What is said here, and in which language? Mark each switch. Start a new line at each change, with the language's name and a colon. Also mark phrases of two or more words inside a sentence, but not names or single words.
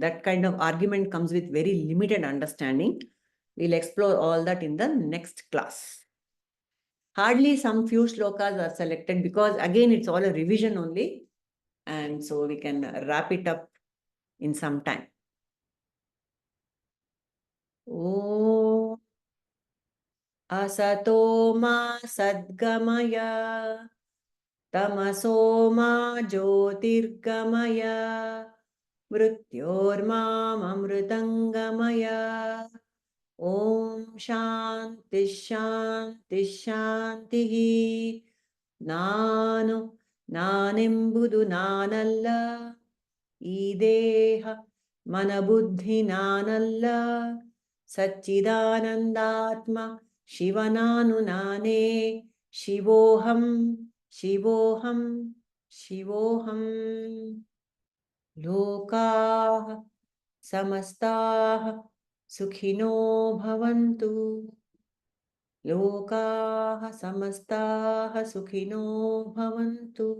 English: That kind of argument comes with very limited understanding. We'll explore all that in the next class. Hardly some few shlokas are selected, because again, it's all a revision only. And so we can wrap it up in some time.
Sanskrit: ॐ असतो मा सद्गमय तमसो मा ज्योतिर्गमय मृत्योर्मामृतङ्गमय ॐ शान्ति शान्ति शान्तिः
Kannada: ನಾನೆಂಬುದು ನಾನಲ್ಲ, ಈ ದೇಹ ಮನಬುದ್ಧಿ ನಾನಲ್ಲ, ಸಚ್ಚಿದಾನಂದಾತ್ಮ ಶಿವನಾನು ನಾನೇ,
Sanskrit: ಶಿವೋಹಂ ಶಿವೋಹಂ ಶಿವೋಹಂ. ಲೋಕಾಃ ಸಮಸ್ತಾಃ ಸುಖಿನೋ ಭವಂತು. लोकाः समस्ताः सुखिनो भवन्तु.